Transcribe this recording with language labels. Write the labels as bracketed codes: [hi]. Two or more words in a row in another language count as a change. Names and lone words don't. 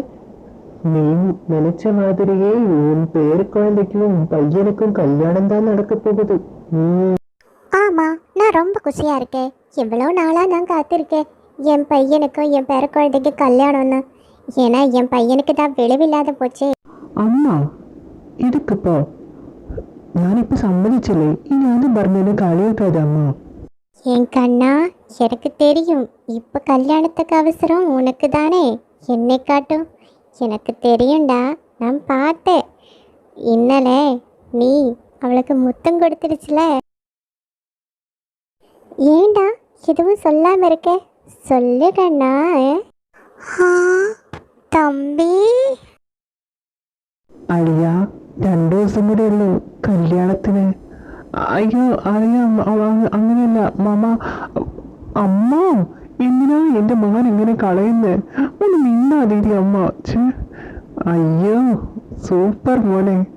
[ta] நீ நினைச்ச மாதிரியே உன் பேரு குழந்தைக்கும் பையனுக்கும் கல்யாணம் தான் நடக்க போகுது. ஆமா, நான் ரொம்ப குஷியா இருக்கேன். எவ்வளோ நாளா நான் காத்திருக்கேன் என் பையனுக்கும் என் பேர குழந்தைக்கு கல்யாணம்னு. ஏன்னா என் பையனுக்கு தான் விளைவில்லாத போச்சே. [ml] അമ്മ ഇതൊക്കെപ്പോ ഞാനിപ്പോ സമ്മതിച്ചില്ലേ, ഇനി ഒന്നും പറഞ്ഞതിന് കളിയാക്കാതെ അമ്മ. [ta] என் கண்ணா, எனக்கு தெரியும் இப்போ கல்யாணத்துக்கு அவசரம் உனக்கு தானே. என்னை காட்டும் எனக்கு தெரியும்டா. நான் பார்த்தேன் இன்னலே நீ அவளுக்கு முத்தம் கொடுத்துருச்சுல. ஏண்டா எதுவும் சொல்லாம இருக்க? சொல்லு கண்ணா. தம்பி, [ml] അളിയ 2 ദിവസം കൂടെ ഉള്ളൂ കല്യാണത്തിന്. അയ്യോ അളിയ, അങ്ങനെയല്ല മാമ. അമ്മ എന്തിനാ എന്റെ മകൻ ഇങ്ങനെ കളയുന്നേ? ഒന്ന് മിണ്ടാതിരി അമ്മ. അയ്യോ സൂപ്പർ മോനെ.